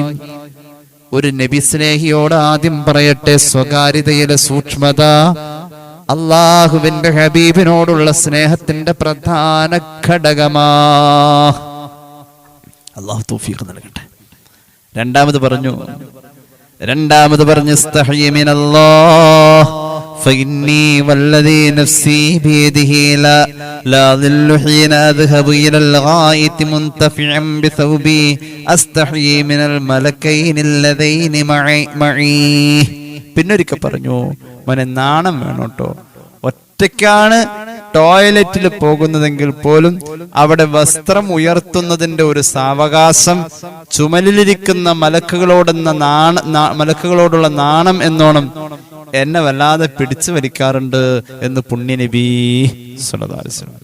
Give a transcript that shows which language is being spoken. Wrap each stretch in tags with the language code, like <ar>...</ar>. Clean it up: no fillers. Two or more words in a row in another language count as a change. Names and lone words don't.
<ml>ഒരു നബി സ്നേഹിയോട് ആദ്യം പറയട്ടെ, സ്വകാര്യതയിലെ സൂക്ഷ്മത അല്ലാഹുവിന്റെ ഹബീബിനോടുള്ള സ്നേഹത്തിന്റെ പ്രധാന ഘടകമാ. അല്ലാഹു തൗഫീഖ് നൽകട്ടെ. രണ്ടാമത് പറഞ്ഞു</ml> <ar>استحيوا من الله فإني والذي نفسي بيده لا ظل حين أذهب إلى الغائط منتفعا بثوبي أستحيي من الملكين اللذين معي.</ar> <ml>പിന്നൊരിക്കൽ പറഞ്ഞു, മോനെ നാണം വേണോട്ടോ. ഒറ്റയ്ക്കാണ് ടോയ്ലറ്റിൽ പോകുന്നതെങ്കിൽ പോലും അവിടെ വസ്ത്രം ഉയർത്തുന്നതിന്റെ ഒരു സാവകാശം ചുമലിലിരിക്കുന്ന മലക്കുകളോടുള്ള നാണം എന്നോണം എന്നെ വല്ലാതെ പിടിച്ചു വലിക്കാറുണ്ട് എന്ന് പുണ്യ നബി</ml> <ar>صلى الله عليه وسلم.</ar>